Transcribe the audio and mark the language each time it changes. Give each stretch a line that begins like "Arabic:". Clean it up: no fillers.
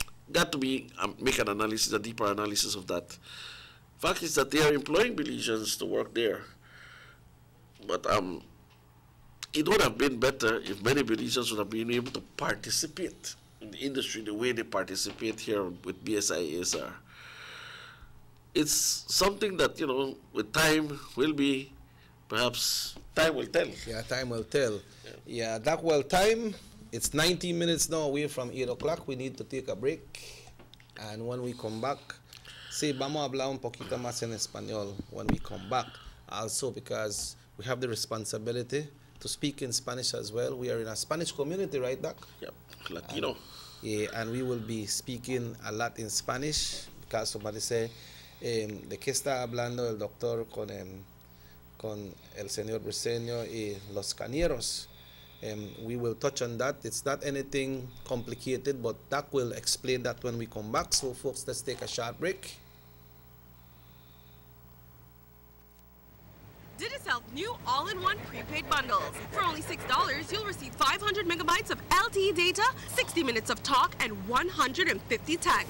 English: Got to be make an analysis, a deeper analysis of that. Fact is that they are employing Belizeans to work there, but it would have been better if many Belizeans would have been able to participate in the industry the way they participate here with BSI, ASR. It's something that, you know, with time will be, perhaps time will tell. Yeah, time will tell. Yeah, that well time. It's 19 minutes now away from 8 o'clock. We need to take a break. And when we come back,
Spanish: vamos a hablar un poquito más en español
English: when we come back. Also because we have the responsibility to speak in Spanish as well. We are in a Spanish community, right, Doc? Yep, Latino. Yeah, and we will be speaking a lot in Spanish because somebody say,
Spanish: ¿de qué está hablando el doctor con el señor Briceño y los cañeros?
English: We will touch on that. It's not anything complicated, but Doc will explain that when we come back. So, folks, let's take a short break. Digicel new all-in-one prepaid bundles. For only $6, you'll receive 500 megabytes of LTE data, 60 minutes of talk, and 150 texts.